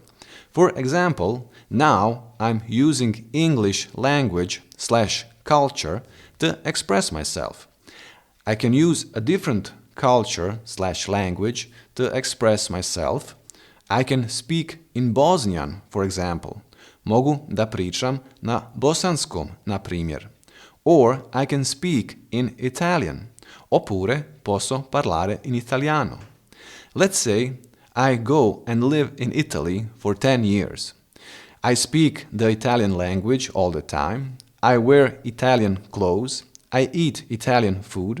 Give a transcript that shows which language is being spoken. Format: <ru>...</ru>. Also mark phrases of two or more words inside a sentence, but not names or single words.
<en>For example, now I'm using English language/culture to express myself. I can use a different culture/language to express myself. I can speak in Bosnian, for example.</en> <bs>Mogu da pričam na bosanskom, na primjer.</bs> <en>Or I can speak in Italian.</en> <it>Oppure posso parlare in italiano.</it> <en>Let's say I go and live in Italy for 10 years. I speak the Italian language all the time. I wear Italian clothes. I eat Italian food.</en>